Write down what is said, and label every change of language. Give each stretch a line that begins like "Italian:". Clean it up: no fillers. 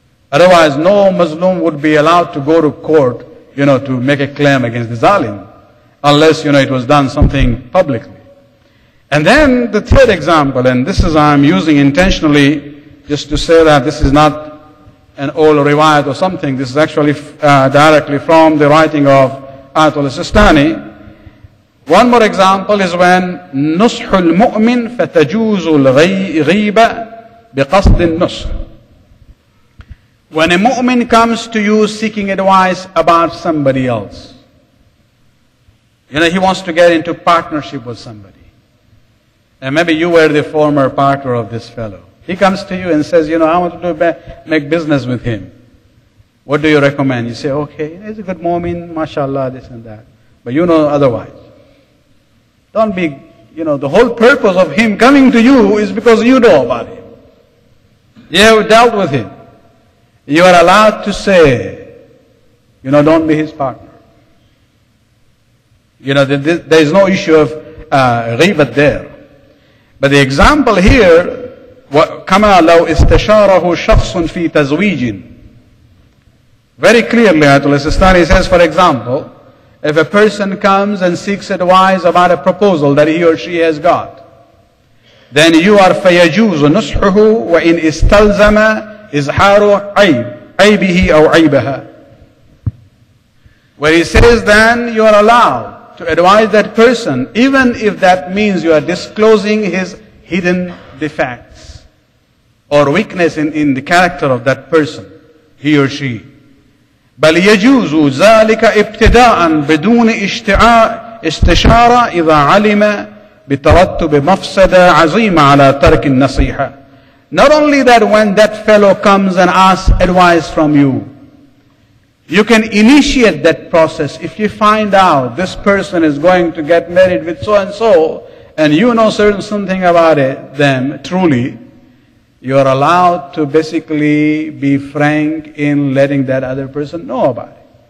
English: Otherwise, no mazloom would be allowed to go to court, to make a claim against the zalim, unless, it was done something publicly. And then the third example, and this is I'm using intentionally just to say that this is not an old riwayat or something, this is actually directly from the writing of al-Sistani. One more example is when
Arabic: نصح المؤمن فتجوز الغيبة بقصد النصح.
English: When a mu'min comes to you seeking advice about somebody else, he wants to get into partnership with somebody. And maybe you were the former partner of this fellow. He comes to you and says, I want to make business with him. What do you recommend? You say, okay, he's a good mu'min, mashallah, this and that. But otherwise. Don't be, the whole purpose of him coming to you is because you know about him. You have dealt with him. You are allowed to say, don't be his partner. There is no issue of ghibat there. But the example here,
Arabic: كما لو استشاره شخص في تزويج.
English: Very clearly, Ayatollah Sistani says, for example, if a person comes and seeks advice about a proposal that he or she has got, then you are
Arabic: فيجوز نصحه وإن استلزم إظهار عيبه أو عيبها.
English: Where he says then you are allowed to advise that person, even if that means you are disclosing his hidden defects or weakness in the character of that person, he or she.
Arabic: بل يجوز ذلك ابتداء بدون استشارة إذا علم بترتب مفسدة عظيمة على ترك النصيحة.
English: Not only that, when that fellow comes and asks advice from you, you can initiate that process. If you find out this person is going to get married with so-and-so, and you know something about them truly, you are allowed to basically be frank in letting that other person know about it.